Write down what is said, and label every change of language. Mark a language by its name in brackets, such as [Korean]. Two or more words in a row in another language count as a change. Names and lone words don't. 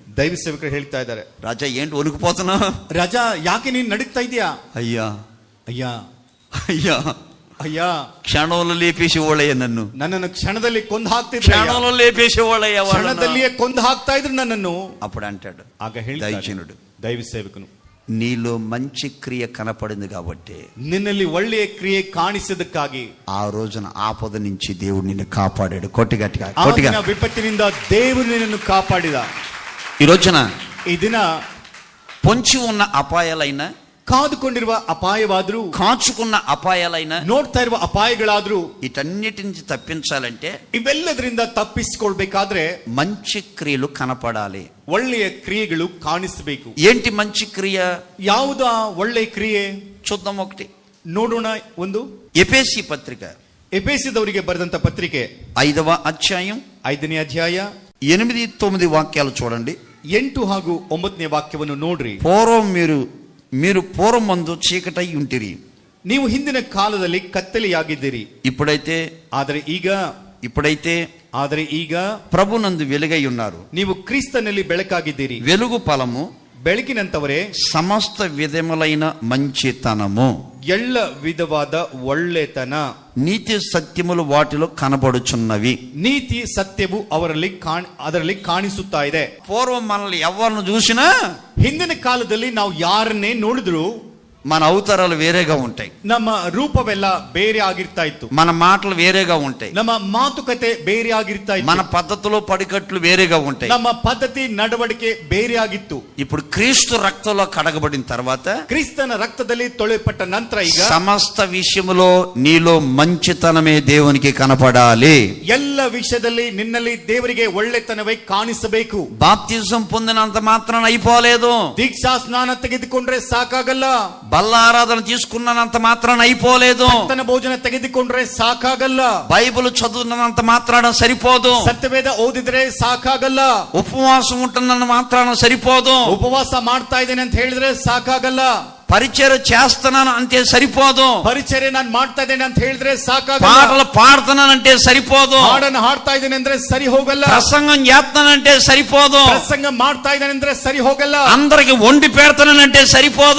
[Kannada] ದೈವ ಸೇವಕರು ಹೇಳ್ತಾ ಇದ್ದಾರೆ, [Telugu] రాజా ఏంటి వణుకుపోతున్నావు? [Kannada] ರಾಜಾ, ಯಾಕೆ ನೀನ್ ನಡೀತಾ ಇದೀಯಾ? [Telugu] అయ్యా [Kannada] ಅಯ್ಯ, [Telugu] అయ్యా, [Kannada] ಅಯ್ಯ, [Telugu] క్షణంలో లేపేసేవాళ్ళయ్యా, [Kannada] ನನ್ನನ್ನು క్షಣದಲ್ಲಿ ಕೊಂದು ಹಾಕ್ತಿದ್ರು, [Telugu] క్షణంలో లేపేసేవాళ్ళయ్యా, [Kannada] ಕ್ಷಣದಲ್ಲಿಯೇ ಕೊಂದು ಹಾಕ್ತಾ ಇದ್ರು ನನ್ನನ್ನು. [Telugu] అప్పుడు అంటాడు [Kannada] ಆಗ ಹೇಳ್ತಾನೆ [Telugu] దైవజనుడు, [Kannada] ದೈವ ಸೇವಕನು, [Telugu] నీలో మంచి క్రియ కనపడింది కాబట్టి [Kannada] ನಿನ್ನಲ್ಲಿ ಒಳ್ಳೆಯ ಕ್ರಿಯೆ ಕಾಣಿಸಿದಕ್ಕಾಗಿ [Telugu] ఆ రోజున ఆపద నుంచి దేవుడు నిన్ను కాపాడాడు. కొట్టిగట్టిగా [Kannada] ಆ [Telugu] కొట్టిగా. [Kannada] ದಿನ ವಿಪತ್ತಿನಿಂದ ದೇವರು ನಿನ್ನನ್ನು ಕಾಪಾಡಿದ. [Telugu] ఈ రోజున [Kannada] ಈ ದಿನ [Telugu] పొంచి ఉన్న అపాయాలైనా, [Kannada] ಕಾದುಕೊಂಡಿರುವ ಅಪಾಯವಾದ್ರೂ, [Telugu] కాచుకున్న అపాయాలైనా, [Kannada] ನೋಡ್ತಾ ಇರುವ ಅಪಾಯಗಳಾದ್ರೂ, [Telugu] వీటన్నిటి నుంచి తప్పించాలంటే [Kannada] ಇವೆಲ್ಲದರಿಂದ ತಪ್ಪಿಸಿಕೊಳ್ಬೇಕಾದ್ರೆ [Telugu] మంచి క్రియలు కనపడాలి. [Kannada] ಒಳ್ಳೆಯ ಕ್ರಿಯೆಗಳು ಕಾಣಿಸಬೇಕು. [Telugu] ఏంటి మంచి క్రియ? [Kannada] ಯಾವುದ ಒಳ್ಳೆಯ ಕ್ರಿಯೆ [Telugu] చూద్దాం ఒకటి. [Kannada] ನೋಡೋಣ. ಒಂದು, [Telugu] ఎఫెసీ పత్రిక [Kannada] ಎಫೆಸದವರಿಗೆ ಬರೆದಂತ ಪತ್ರಿಕೆ [Telugu] 5వ అధ్యాయం [Kannada] 5ನೇ ಅಧ್ಯಾಯ [Telugu] 8-9 వాక్యాలు చూడండి. [Kannada] 8 ಹಾಗೂ 9ನೇ ವಾಕ್ಯವನ್ನು ನೋಡ್ರಿ. [Telugu] పూర్వం మీరు పూర్వమందు చీకటై ఉంటిరి, [Kannada] ನೀವು ಹಿಂದಿನ ಕಾಲದಲ್ಲಿ ಕತ್ತಲೆಯಾಗಿದ್ದೀರಿ. [Telugu] ఇప్పుడైతే [Kannada] ಈಗ [Telugu] ప్రభునందు వెలుగై ఉన్నారు. [Kannada] ನೀವು ಕ್ರಿಸ್ತನಲ್ಲಿ ಬೆಳಕಾಗಿದ್ದೀರಿ. [Telugu] వెలుగు ఫలము [Kannada] ಬೆಳಕಿನಂತವರೇ [Telugu] సమస్త విధములైన మంచితనము, [Kannada] ಎಲ್ಲ ವಿಧವಾದ ಒಳ್ಳೆತನ, [Telugu] నీతి సత్యములు వాటిలో కనబడుచున్నవి. [Kannada] ನೀತಿ ಸತ್ಯವು ಅದರಲ್ಲಿ ಕಾಣಿಸುತ್ತಾ ಇದೆ. [Telugu] పూర్వం మనల్ని ఎవరిని చూసినా, [Kannada] ಹಿಂದಿನ ಕಾಲದಲ್ಲಿ ನಾವು ಯಾರನ್ನೇ ನೋಡಿದ್ರು [Telugu] మన అవతారాలు వేరేగా ఉంటాయి, [Kannada] ನಮ್ಮ ರೂಪವೆಲ್ಲ ಬೇರೆ ಆಗಿರ್ತಾ ಇತ್ತು, [Telugu] మన మాటలు వేరేగా ఉంటాయి, [Kannada] ನಮ್ಮ ಮಾತುಕತೆ ಬೇರೆ ಆಗಿರ್ತಾ ಇತ್ತು, [Telugu] మన పద్ధతులు పడికట్లు వేరేగా ఉంటాయి, [Kannada] ನಮ್ಮ ಪದ್ಧತಿ ನಡವಳಿಕೆ ಬೇರೆ ಆಗಿತ್ತು. [Telugu] ఇప్పుడు క్రీస్తు రక్తంలో కడగబడిన తర్వాత, [Kannada] ಕ್ರಿಸ್ತನ ರಕ್ತದಲ್ಲಿ ತೊಳೆಯಲ್ಪಟ್ಟ ನಂತರ ಈಗ [Telugu] సమస్త విషయములో నీలో మంచితనమే దేవునికి కనపడాలి. [Kannada] ಎಲ್ಲ ವಿಷಯದಲ್ಲಿ ನಿನ್ನಲ್ಲಿ ದೇವರಿಗೆ ಒಳ್ಳೆತನವೇ ಕಾಣಿಸಬೇಕು. [Telugu] బాప్తిజం పొందినంత మాత్రాన అయిపోలేదు. [Kannada] ದೀಕ್ಷಾ ಸ್ನಾನ ತೆಗೆದುಕೊಂಡ್ರೆ ಸಾಕಾಗಲ್ಲ. [Telugu] బల్ల ఆరాధన తీసుకున్నంత మాత్రాన అయిపోలేదు. [Kannada] ಕರ್ತನ ಭೋಜನ ತೆಗೆದುಕೊಂಡ್ರೆ ಸಾಕಾಗಲ್ಲ. [Telugu] బైబిల్ చదువున్నంత మాత్రాన సరిపోదు. [Kannada] ಸತ್ಯವೇದ ಓದಿದ್ರೆ ಸಾಕಾಗಲ್ಲ. [Telugu] ఉపవాసం ఉంటున్నంత మాత్రాన సరిపోదు. [Kannada] ಉಪವಾಸ ಮಾಡ್ತಾ ಇದ್ದೇನೆ ಅಂತ ಹೇಳಿದ್ರೆ ಸಾಕಾಗಲ್ಲ. [Telugu] పరిచర్య చేస్తున్నాను అంటే సరిపోదు. [Kannada] పరిచర్య ನಾನು ಮಾಡ್ತಾ ಇದ್ದೇನೆ ಅಂತ ಹೇಳಿದ್ರೆ ಸಾಕಾಗಲ್ಲ. [Telugu] పాటలు పాడుతున్నానంటే సరిపోదు. [Kannada] ಹಾಡನ್ನು ಹಾಡ್ತಾ ಇದ್ದೇನೆ ಅಂದ್ರೆ ಸರಿ ಹೋಗಲ್ಲ. [Telugu] ప్రసంగం చేస్తున్నానంటే సరిపోదు. [Kannada] ಪ್ರಸಂಗ ಮಾಡ್ತಾ ಇದ್ದೇನೆ ಅಂದ್ರೆ ಸರಿ ಹೋಗಲ್ಲ. [Telugu] అందరికి వండి పెడతానంటే సరిపోదు.